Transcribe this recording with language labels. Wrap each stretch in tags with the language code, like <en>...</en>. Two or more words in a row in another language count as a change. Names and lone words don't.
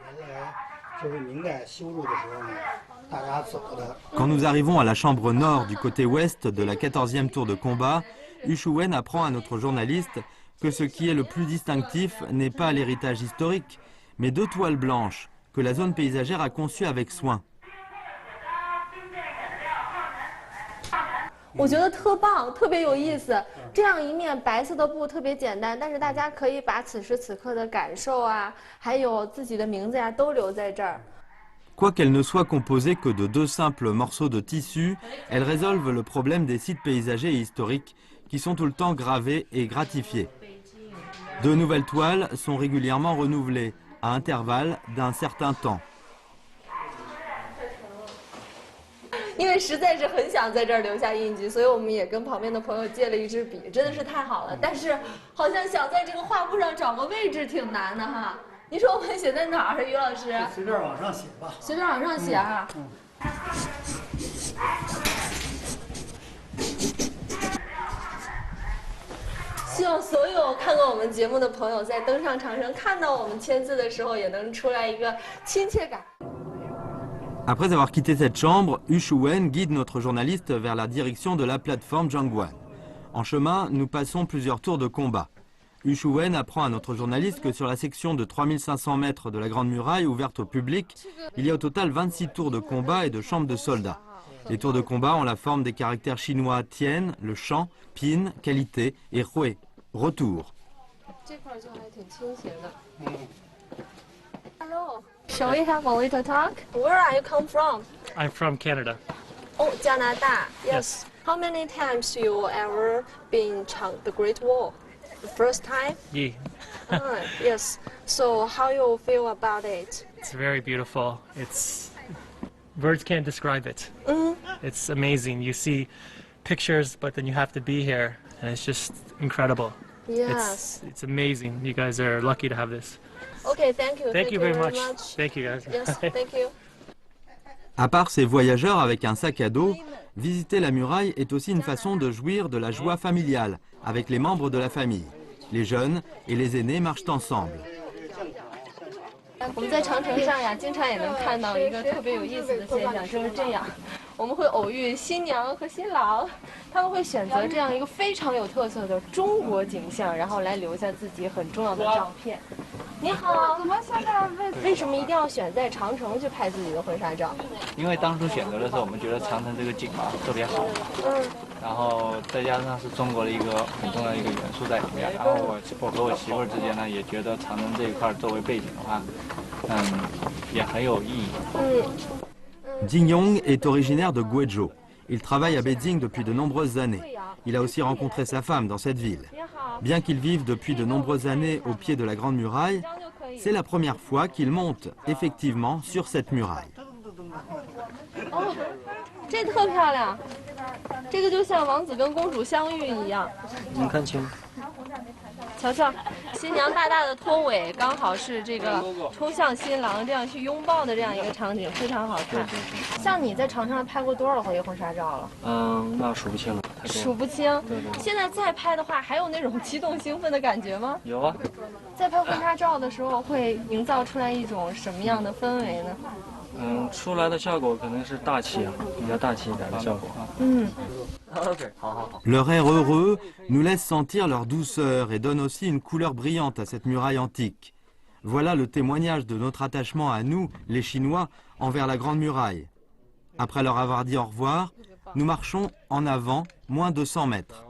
<fr>Quand nous arrivons à la chambre nord du côté ouest de la 14e tour de combat, Yu Shuwen apprend à notre journaliste que ce qui est le plus distinctif n'est pas l'héritage historique, mais deux toiles blanches que la zone paysagère a conçue avec soin.</fr> <zh>我觉得特棒，特别有意思。这样一面白色的布特别简单，但是大家可以把此时此刻的感受啊，还有自己的名字呀，都留在这儿。</zh> <fr>Quoiqu'elle ne soit composée que de deux simples morceaux de tissu, elles résolvent le problème des sites paysagers et historiques qui sont tout le temps gravés et gratifiés. De nouvelles toiles sont régulièrement renouvelées à intervalles d'un certain temps.</fr> <zh>因为实在是很想在这儿留下印记，所以我们也跟旁边的朋友借了一支笔，真的是太好了。但是好像想在这个画布上找个位置挺难的哈。你说我们写在哪儿，于老师？随便往上写吧。随便往上写啊。希望所有看过我们节目的朋友，在登上长城看到我们签字的时候，也能出来一个亲切感。</zh> <fr>Après avoir quitté cette chambre, Yu Shuwen guide notre journaliste vers la direction de la plateforme Zhangguan. En chemin, nous passons plusieurs tours de combat. Yu Shuwen apprend à notre journaliste que sur la section de 3500 mètres de la Grande Muraille ouverte au public, il y a au total 26 tours de combat et de chambres de soldats. Les tours de combat ont la forme des caractères chinois Tian, le champ, Pin, qualité, et Hui, retour.</fr> <en>Hello. Shall we have a little talk? Where are you come from? I'm from Canada. Oh, Canada. Yes. How many times you ever been the Great Wall? The first time? Yeah. Yes. So how you feel about it? It's very beautiful. Words can't describe it. It's amazing. You see pictures, but then you have to be here, and it's just incredible. Yes. It's amazing. You guys are lucky to have this. Okay, thank you. Thank you very much. Thank you guys. Yes, thank you.</en> <fr>À part ces voyageurs avec un sac à dos, visiter la muraille est aussi une façon de jouir de la joie familiale avec les membres de la famille. Les jeunes et les aînés marchent ensemble.</fr> <zh>我们在长城上呀，经常也能看到一个特别有意思的现象，就是这样，我们会偶遇新娘和新郎，他们会选择这样一个非常有特色的中国景象，然后来留下自己很重要的照片。你好，为什么一定要选在长城去拍自己的婚纱照？因为当初选择的时候，我们觉得长城这个景嘛特别好，然后再加上是中国的一个很重要的一个元素在里面，然后我和我媳妇儿之间呢也觉得长城这一块作为背景的话，也很有意义。</zh> <fr>Jin Yong est originaire de Guizhou. Il travaille à Beijing depuis de nombreuses années. Il a aussi rencontré sa femme dans cette ville. Bien qu'il vive depuis de nombreuses années au pied de la Grande Muraille, c'est la première fois qu'il monte effectivement sur cette muraille.</fr> <zh>这特漂亮，这个就像王子跟公主相遇一样。能看清。瞧瞧，新娘大大的拖尾，刚好是这个冲向新郎这样去拥抱的这样一个场景，非常好看。像你在长城上拍过多少回婚纱照了？那数不清了，太多了。数不清。现在再拍的话，还有那种激动兴奋的感觉吗？有啊。在拍婚纱照的时候，会营造出来一种什么样的氛围呢？出来的效果可能是大气啊，比较大气一点的效果啊。</zh> <fr>Leur air heureux nous laisse sentir leur douceur et donne aussi une couleur brillante à cette muraille antique. Voilà le témoignage de notre attachement à nous, les Chinois, envers la Grande Muraille. Après leur avoir dit au revoir, nous marchons en avant moins de 100 mètres.</fr>